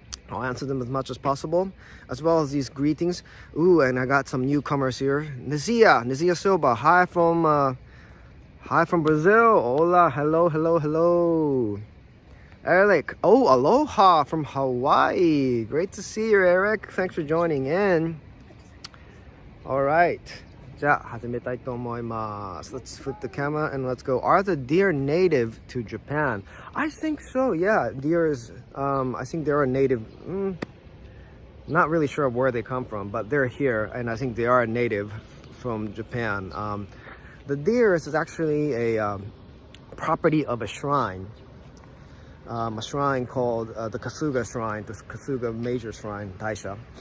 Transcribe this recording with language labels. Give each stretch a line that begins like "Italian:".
English: I'll answer them as much as possible, as well as these greetings. Ooh, and I got some newcomers here. Nizia Silva, hi from Brazil. Hola, hello. Eric, oh, aloha from Hawaii. Great to see you, Eric. Thanks for joining in. All right.
Japanese: じゃあ始めたいと思います.
English: Let's flip the camera and let's go. Are the deer native to Japan? I think so, yeah. Deer is, I think they're a native. Not really sure where they come from, but they're here, and I think they are a native from Japan. The deer is actually a property of a shrine called the Kasuga Shrine, the Kasuga Major Shrine, Taisha.